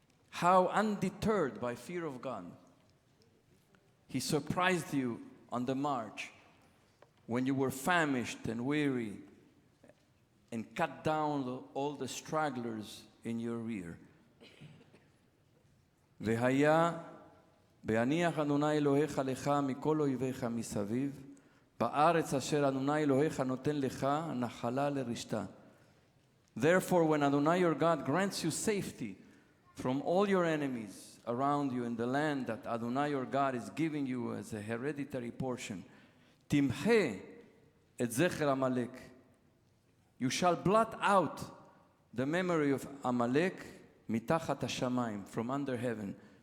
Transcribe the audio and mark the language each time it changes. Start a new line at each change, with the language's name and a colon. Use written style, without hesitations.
English: How undeterred by fear of God, He surprised you on the march when you were famished and weary and cut down all the stragglers in your rear.
Hebrew: והיה בהניח אדוני אלוהיך לך מכל אויביך מסביב בארץ אשר אדוני אלוהיך נותן לך נחלה לרשתה.
English: Therefore, when Adonai your God grants you safety from all your enemies around you in the land that Adonai your God is giving you as a hereditary portion,
Hebrew: תמחה את זכר עמלק.
English: You shall blot out the memory of Amalek
Hebrew: מתחת השמיים,
English: from under heaven.